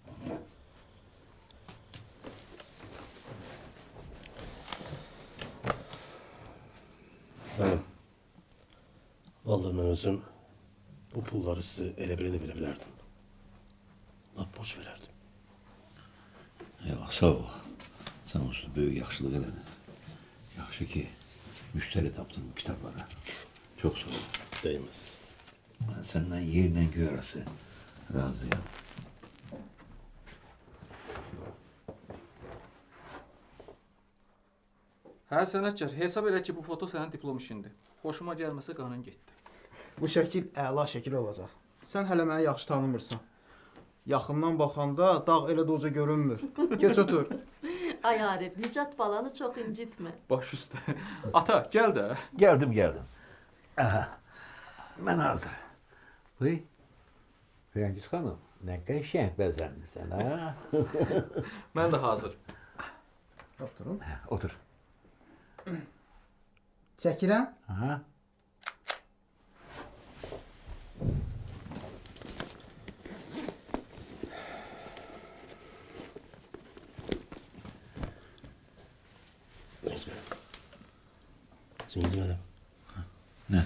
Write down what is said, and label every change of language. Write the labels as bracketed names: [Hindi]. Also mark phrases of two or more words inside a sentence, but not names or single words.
[Azerbaijani] Mənim. Vallahi mən özüm bu pulları sizə elə belə də verə bilərdim. Lap borc verərdim. Eyvah, sağ ol. Sen usta böyük yaxşılıq elədin. Yaxşı ki, müşteri tapdın bu kitaplara. [Turkish] Çok sağ ol. Değmez. Ben senden yerle göğ arası razıyım. [Azerbaijani] Hə sənətkar, hesab elə ki bu foto sənin diplom işindir. Xoşuma gəlməsə qanın getdi. Bu şəkil əla şəkil olacaq. Sən hələ məni yaxşı tanımırsan. Yaxından baxanda dağ elə də uca görünmür. Geç otur. Ay Arif, Nicat balanı çok incitme. Baş üstə. Ata, gəl də. [Turkish] Geldim. Aha, ben hazır. [Azerbaijani] Buyur. Firəngiz xanım, nə qəşəng bəzənmisən, ha? Mən də hazır. Oturun. Otur. Çəkirəm. Aha. [Turkish] Cengiz benim. Cengiz benim. Ne?